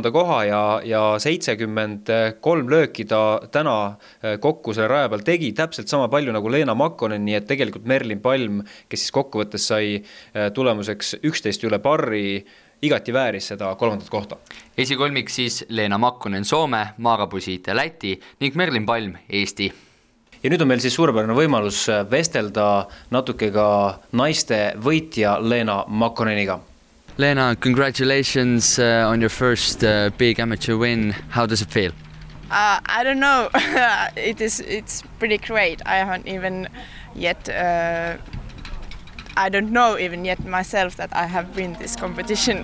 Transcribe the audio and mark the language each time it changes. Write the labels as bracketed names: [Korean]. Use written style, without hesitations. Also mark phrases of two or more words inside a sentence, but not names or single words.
[Estonian] koha ja 73 lööki ta täna kokku selle raja peal tegi, täpselt sama palju nagu Leena Makkonen, nii et tegelikult Merlin Palm, kes siis kokkuvõttes sai tulemuseks 11 üle parri, igati vääris seda 3. kohta. Esikolmik siis Leena Makkonen Soome, Maarapuisiite Läti ning Merlin Palm Eesti. Ja nüüd on meil siis suurepärane võimalus vestelda natuke ka naiste võitja Leena Makkoneniga. [English] Leena, congratulations on your first big amateur win. How does it feel? I don't know. It's pretty great. I haven't even yet. I don't know even yet myself that I have won this competition.